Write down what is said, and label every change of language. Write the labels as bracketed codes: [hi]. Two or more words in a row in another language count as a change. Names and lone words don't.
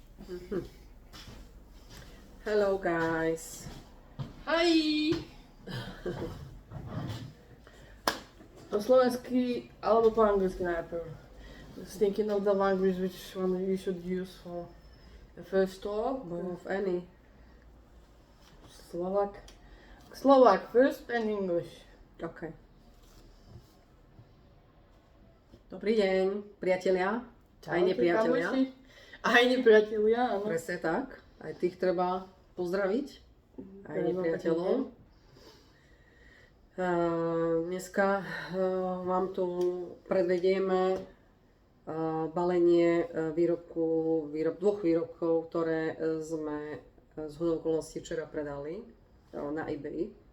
[en] Mhm. Hello guys. Hi! [sk] Po slovensky alebo po anglicky najprv. [en] Just thinking of the language which one you should use for the first talk. Both any. Slovak. Slovak first and English. [sk] OK. Dobrý deň, priatelia. Aj nepriatelia. kamoši. Aj nepriatelia, áno. Presne tak. Aj tých treba pozdraviť. Aj nepriateľov. Dneska vám tu predvedieme balenie dvoch výrobkov, ktoré sme z hodou okolností včera predali na eBay.